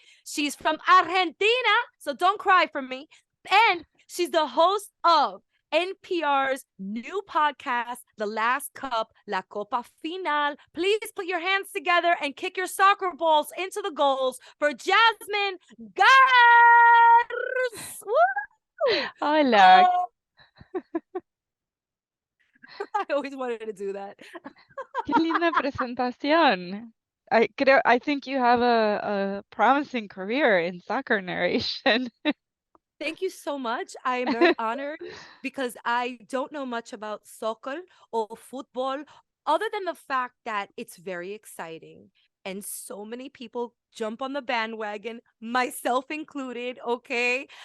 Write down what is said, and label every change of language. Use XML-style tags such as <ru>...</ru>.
<en>She's from Argentina, so don't cry for me. And she's the host of NPR's new podcast, The Last Cup, La Copa Final. Please put your hands together and kick your soccer balls into the goals for Jasmine Garsd. Woo!</en> <es>Hola.</es> <en>I always wanted to do that.</en> <es>Qué linda presentación.</es> <en>I think you have a promising career in soccer narration. Thank you so much. I am very honored because I don't know much about soccer or football other than the fact that it's very exciting and so many people jump on the bandwagon, myself included, okay?</en>